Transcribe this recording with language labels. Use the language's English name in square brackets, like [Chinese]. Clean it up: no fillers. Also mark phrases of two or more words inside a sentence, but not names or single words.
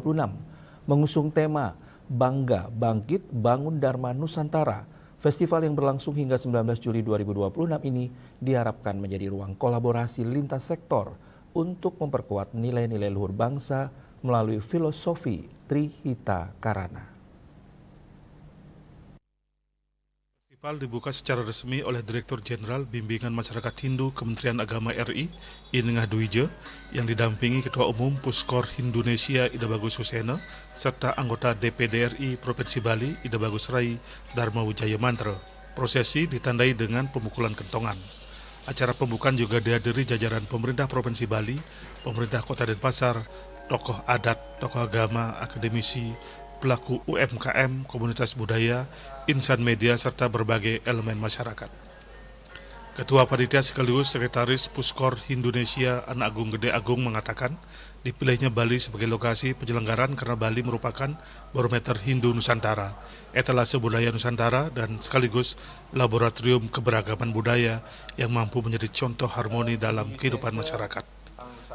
[Indonesian] Mengusung tema Bangga, Bangkit, Bangun Dharma Nusantara, festival yang berlangsung hingga 19 Juli 2026 ini diharapkan menjadi ruang kolaborasi lintas sektor untuk memperkuat nilai-nilai luhur bangsa melalui filosofi Trihita Karana. Festival dibuka secara resmi oleh Direktur Jenderal Bimbingan Masyarakat Hindu Kementerian Agama RI, Inengah Dwija, yang didampingi Ketua Umum Puskor Indonesia Ida Bagus Susena, serta anggota DPD RI Provinsi Bali Ida Bagus Rai Dharma Wijaya Mantra. Prosesi ditandai dengan pemukulan kentongan. Acara pembukaan juga dihadiri jajaran pemerintah Provinsi Bali, pemerintah Kota Denpasar, tokoh adat, tokoh agama, akademisi, pelaku UMKM, komunitas budaya, insan media, serta berbagai elemen masyarakat. Ketua Panitia sekaligus Sekretaris Puskor Indonesia Anak Agung Gede Agung mengatakan, dipilihnya Bali sebagai lokasi penyelenggaraan karena Bali merupakan barometer Hindu Nusantara, etalase budaya Nusantara, dan sekaligus laboratorium keberagaman budaya yang mampu menjadi contoh harmoni dalam kehidupan masyarakat.